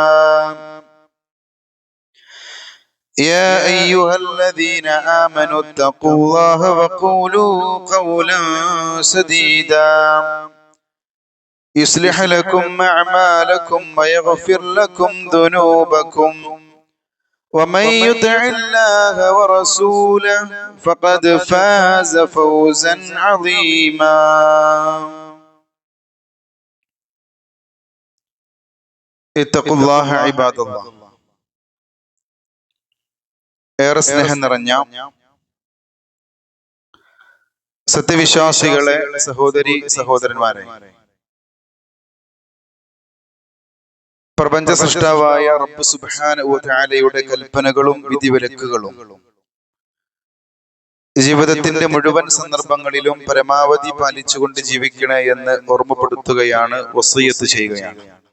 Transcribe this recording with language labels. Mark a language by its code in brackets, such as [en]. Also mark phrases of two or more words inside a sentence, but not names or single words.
[ar] يا أيها الذين آمنوا اتقوا الله وقولوا قولا سديدا يصلح لكم أعمالكم ويغفر لكم ذنوبكم ومن يطع الله ورسوله فقد فاز فوزا عظيما. اتقوا الله عباد الله. [ml] ഏറെ സ്നേഹം നിറഞ്ഞ സത്യവിശ്വാസികളെ, സഹോദരി സഹോദരന്മാരെ, പ്രപഞ്ച സൃഷ്ടാവായ റബ്ബ് [ar] سبحانه وتعالى [ml] കൽപ്പനകളും വിധിവിലക്കുകളും ജീവിതത്തിന്റെ മുഴുവൻ സന്ദർഭങ്ങളിലും പരമാവധി പാലിച്ചുകൊണ്ട് ജീവിക്കണേ എന്ന് ഓർമ്മപ്പെടുത്തുകയാണ്, വസിയ്യത്ത് ചെയ്യുകയാണ്.